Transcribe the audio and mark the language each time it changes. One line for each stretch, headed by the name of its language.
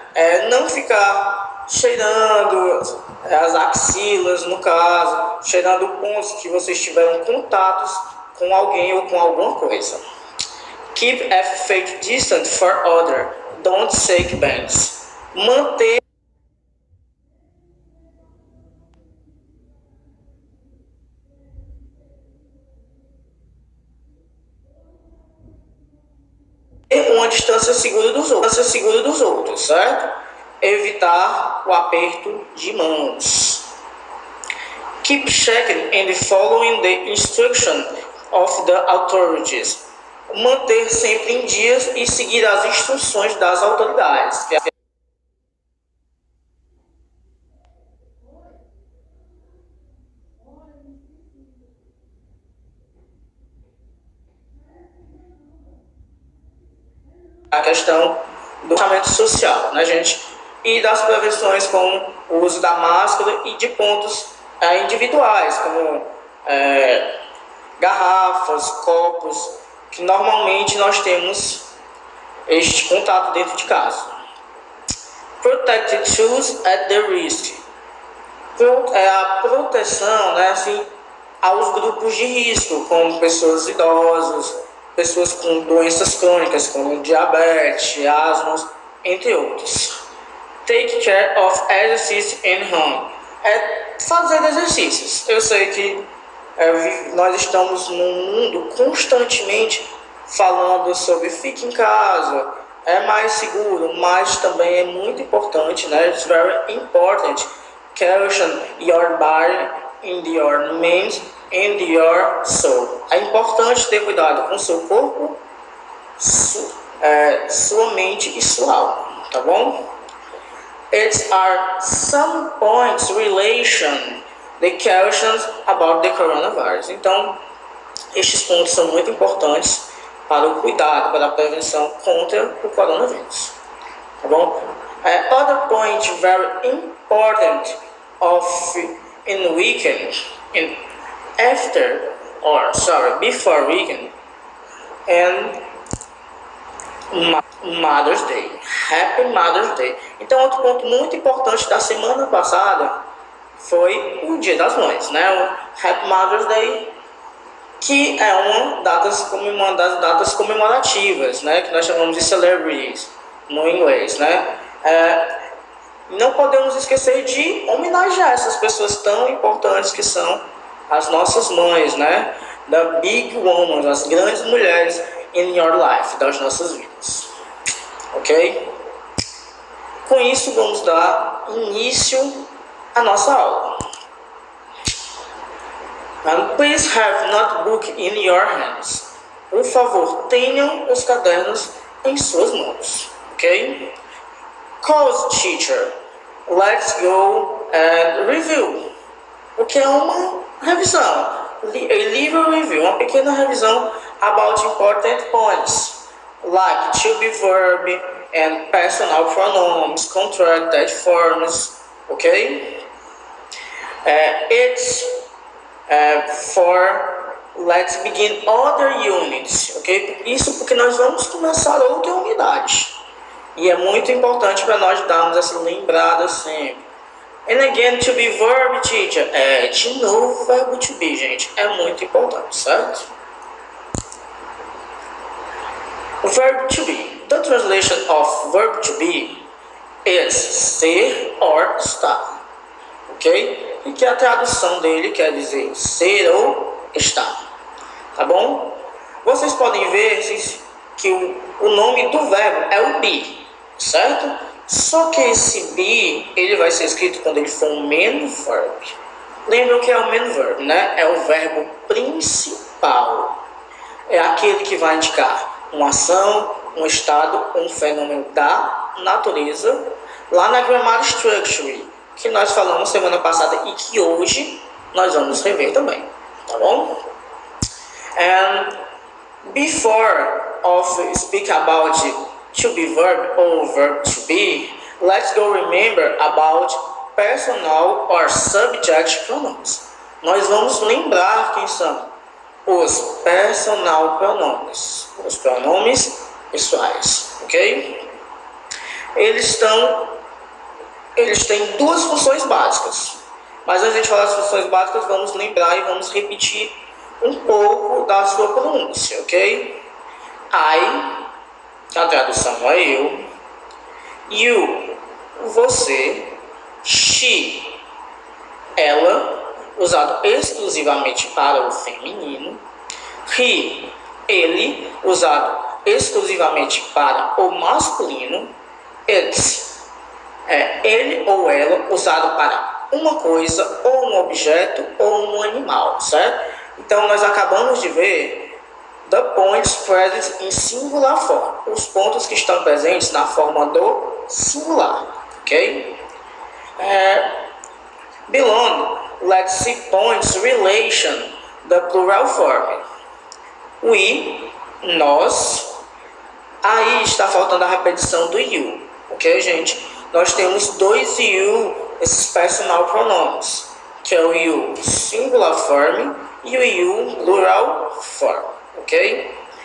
Portuguese: É não ficar cheirando as axilas, no caso, cheirando pontos que vocês tiveram contatos com alguém ou com alguma coisa.
English: Keep a fake distance for other. Don't shake hands.
Portuguese: Manter uma distância segura dos outros, certo? Evitar o aperto de mãos.
English: Keep checking and following the instruction of the authorities.
Portuguese: Manter sempre em dias e seguir as instruções das autoridades. A questão do distanciamento social, né, gente? E das prevenções como o uso da máscara e de pontos individuais, como garrafas, copos, que normalmente nós temos este contato dentro de casa.
English: Protected tools at the risk.
Portuguese: A proteção, né, assim, aos grupos de risco, como pessoas idosas, pessoas com doenças crônicas, como diabetes, asma, entre outros.
English: Take care of exercise in home.
Portuguese: É fazer exercícios. Eu sei que nós estamos num mundo constantemente falando sobre fique em casa, é mais seguro, mas também é muito importante, né?
English: It's very important. Caution your body in your mind and your soul.
Portuguese: É importante ter cuidado com o seu corpo, sua mente e sua alma, tá bom?
English: It are some points relation the cautions about the coronavirus.
Portuguese: Então, estes pontos são muito importantes para o cuidado, para a prevenção contra o coronavírus, tá bom?
English: Other point very important of in weekend, in after or sorry before weekend and Mother's Day. Happy Mother's Day.
Portuguese: Então, outro ponto muito importante da semana passada foi o Dia das Mães, né? O Happy Mother's Day, que é uma das datas comemorativas, né? Que nós chamamos de celebrities no inglês, né? Não podemos esquecer de homenagear essas pessoas tão importantes que são as nossas mães, né?
English: The big women,
Portuguese: as grandes mulheres
English: in your life,
Portuguese: das nossas vidas.
English: Ok?
Portuguese: Com isso, vamos dar início à nossa aula.
English: And please have notebook in your hands.
Portuguese: Por favor, tenham os cadernos em suas mãos.
English: Ok? Cause teacher. Let's go and review.
Portuguese: O que é uma revisão.
English: A little review,
Portuguese: uma pequena revisão
English: about important points, like to be verb and personal pronouns, contracted forms, ok? It's for let's begin other units, ok?
Portuguese: Isso porque nós vamos começar outra unidade. E é muito importante para nós darmos essa lembrada sempre.
English: And again, to be verb, teacher.
Portuguese: De novo, verbo to be, gente. É muito importante, certo? O verbo to be.
English: The translation of verb to be is ser or estar. Ok?
Portuguese: E que a tradução dele quer dizer ser ou estar. Tá bom? Vocês podem ver que o nome do verbo é o be, certo? Só que esse be, ele vai ser escrito quando ele for um main verb. Lembram que é o main verb, né? É o verbo principal. É aquele que vai indicar uma ação, um estado, um fenômeno da natureza. Lá na Grammar Structure, que nós falamos semana passada e que hoje nós vamos rever também. Tá bom?
English: And before of speak about to be verb or verb to be, let's go remember about personal or subject pronouns.
Portuguese: Nós vamos lembrar quem são os personal pronomes, os pronomes pessoais, ok? Eles têm duas funções básicas. Mas antes de falar das funções básicas, vamos lembrar e vamos repetir um pouco da sua pronúncia, ok? I, a tradução é eu. You, você. She, ela, usado exclusivamente para o feminino. He, ele, usado exclusivamente para o masculino. It, ele ou ela, usado para uma coisa, ou um objeto, ou um animal, certo? Então, nós acabamos de ver
English: the points present in singular form,
Portuguese: os pontos que estão presentes na forma do singular, ok?
English: Below, let's see points relation, the plural form.
Portuguese: We, nós, aí está faltando a repetição do you, ok, gente? Nós temos dois you, esses personal pronomes, que é o you singular form e o you plural form, ok?